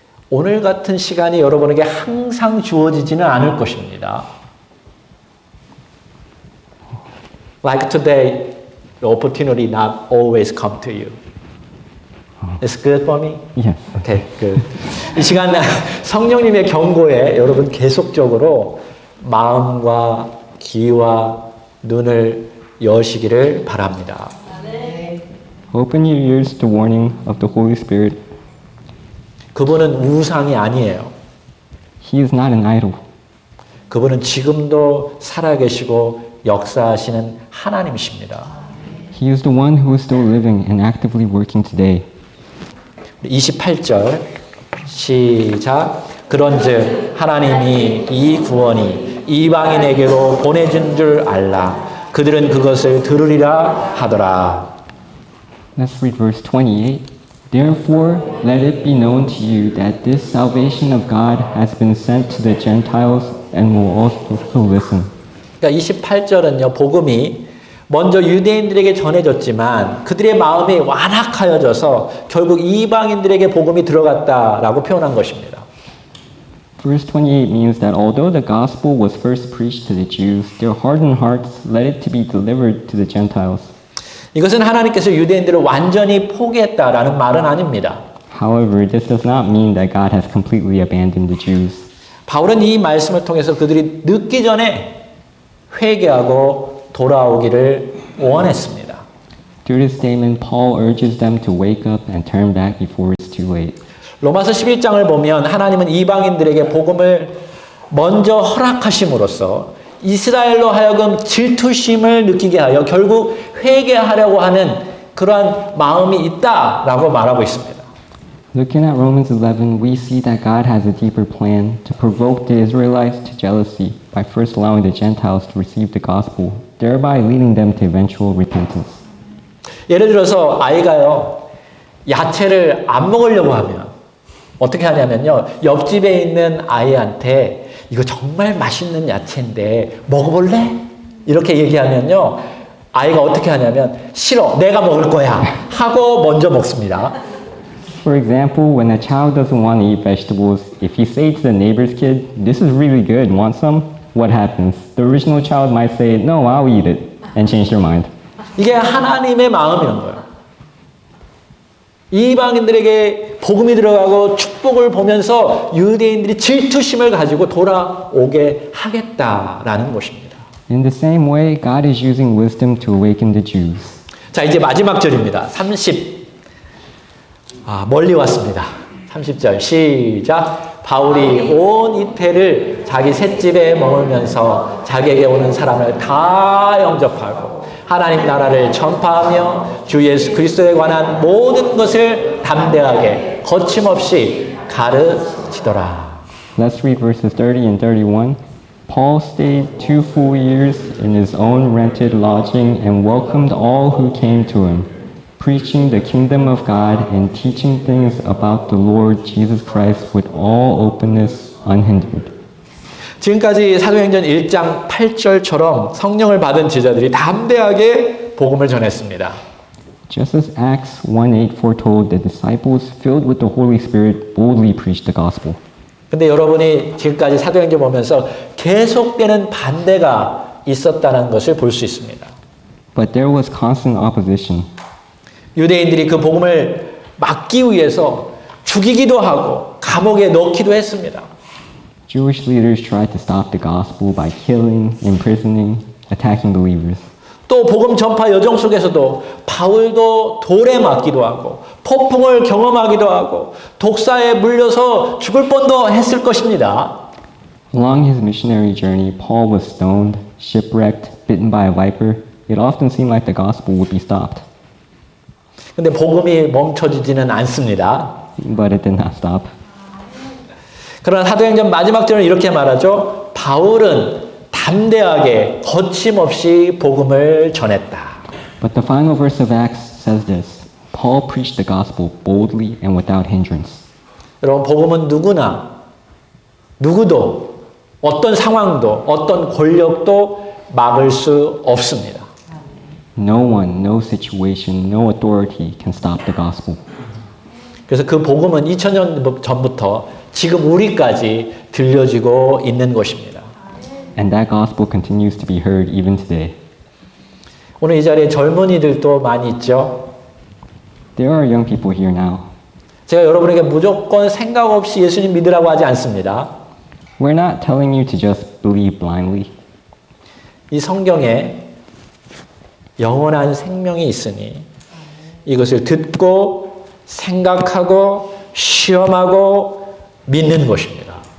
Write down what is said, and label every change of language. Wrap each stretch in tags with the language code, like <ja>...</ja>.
<ko>오늘 같은 시간이 여러분에게 항상 주어지지는 않을 것입니다.</ko> <en>Like today, the opportunity not always come to you. It's good for me? Yes. Okay, good.</en> <ko>이 시간 성령님의 경고에 여러분 계속적으로 마음과 귀와 눈을 여시기를 바랍니다.</ko> <en>Open your ears to warning of the Holy Spirit.</en> <ko>그분은 우상이 아니에요.</ko> <en>He is not an idol.</en> <ko>그분은 지금도 살아계시고 역사하시는 하나님이십니다.</ko> <en>He is the one who is still living and actively working today.</en> <ko>28절 시작. 그런즉 하나님이 이 구원이 이방인에게로 보내준 줄 알라. 그들은 그것을 들으리라 하더라.</ko> <en>Let's read verse 28. Therefore, let it be known to you that this salvation of God has been sent to the Gentiles and will also listen.</en> <ko>그러니까 28절은요, 복음이 먼저 유대인들에게 전해졌지만 그들의 마음이 완악하여져서 결국 이방인들에게 복음이 들어갔다라고 표현한 것입니다.</ko> <en>Verse 28 means that although the gospel was first preached to the Jews, their hardened hearts led it to be delivered to the Gentiles.</en> <ko>이것은 하나님께서 유대인들을 완전히 포기했다라는 말은 아닙니다.</ko> <en>However, this does not mean that God has completely abandoned the Jews.</en> <ko>바울은 이 말씀을 통해서 그들이 늦기 전에 회개하고 돌아오기를 원했습니다.</ko> <en>Through this statement, Paul urges them to wake up and turn back before it's too late.</en> <ko>로마서 11장을 보면 하나님은 이방인들에게 복음을 먼저 허락하심으로써 이스라엘로 하여금 질투심을 느끼게 하여 결국 회개하려고 하는 그러한 마음이 있다라고 말하고 있습니다.</ko> <en>Looking at Romans 11, we see that God has a deeper plan to provoke the Israelites to jealousy by first allowing the Gentiles to receive the gospel, thereby leading them to eventual repentance.</en> <ko>예를 들어서 아이가요, 야채를 안 먹으려고 하면 어떻게 하냐면요, 옆집에 있는 아이한테 이거 정말 맛있는 야채인데 먹어볼래? 이렇게 얘기하면요, 아이가 어떻게 하냐면 싫어, 내가 먹을 거야 하고 먼저 먹습니다.</ko> <en>For example, when a child doesn't want to eat vegetables, if you say to the neighbor's kid, "This is really good, want some?" What happens? The original child might say, "No, I'll eat it," and change their mind.</en> <ko>이게 하나님의 마음이란 거예요. 이방인들에게 복음이 들어가고 축복을 보면서 유대인들이 질투심을 가지고 돌아오게 하겠다라는 것입니다.</ko> <en>In the same way, God is using wisdom to awaken the Jews.</en> <ko>자, 이제 마지막 절입니다. 30. 멀리 왔습니다. 30절 시작. 바울이 온 이태를 자기 셋집에 머물면서 자기에게 오는 사람을 다 영접하고 하나님 나라를 전파하며 주 예수 그리스도에 관한 모든 것을 담대하게 거침없이 가르치더라.</ko> <en>Let's read verses 30 and 31. Paul stayed 2 full years in his own rented lodging and welcomed all who came to him, preaching the kingdom of God and teaching things about the Lord Jesus Christ with all openness, unhindered.</en> <ko>지금까지 사도행전 1장 8절처럼 성령을 받은 제자들이 담대하게 복음을 전했습니다.</ko> <en>Just as Acts 1:8 foretold, the disciples filled with the Holy Spirit boldly preached the gospel.</en> <ko>근데 여러분이 지금까지 사도행전 보면서 계속되는 반대가 있었다는 것을 볼 수 있습니다.</ko> <en>But there was constant opposition.</en> <ko>유대인들이 그 복음을 막기 위해서 죽이기도 하고 감옥에 넣기도 했습니다.</ko> <en>Jewish leaders tried to stop the gospel by killing, imprisoning, attacking believers.</en> <ko>또 복음 전파 여정 속에서도 바울도 돌에 맞기도 하고 폭풍을 경험하기도 하고 독사에 물려서 죽을 뻔도 했을 것입니다.</ko> <en>Along his missionary journey, Paul was stoned, shipwrecked, bitten by a viper. It often seemed like the gospel would be stopped.</en> <ko>근데 복음이 멈춰지지는 않습니다.</ko> <en>But it did not stop.</en> <ko>그러나 사도행전 마지막 절은 이렇게 말하죠. 바울은 담대하게 거침없이 복음을 전했다.</ko> <en>But the final verse of Acts says this. Paul preached the gospel boldly and without hindrance.</en> <ko>여러분 복음은 누구도 어떤 상황도 어떤 권력도 막을 수 없습니다.</ko> <en>No one, no situation, no authority can stop the gospel.</en> <ko>그래서 그 복음은 2000년 전부터 지금 우리까지 들려지고 있는 것입니다.</ko> <en>And that gospel continues to be heard even today.</en> <ko>오늘 이 자리에 젊은이들도 많이 있죠.</ko> <en>There are young people here now.</en> <ko>제가 여러분에게 무조건 생각 없이 예수님 믿으라고 하지 않습니다.</ko> <en>We're not telling you to just believe blindly.</en> <ko>이 성경에 영원한 생명이 있으니 이것을 듣고 생각하고 시험하고 믿는 것입니다.</ko>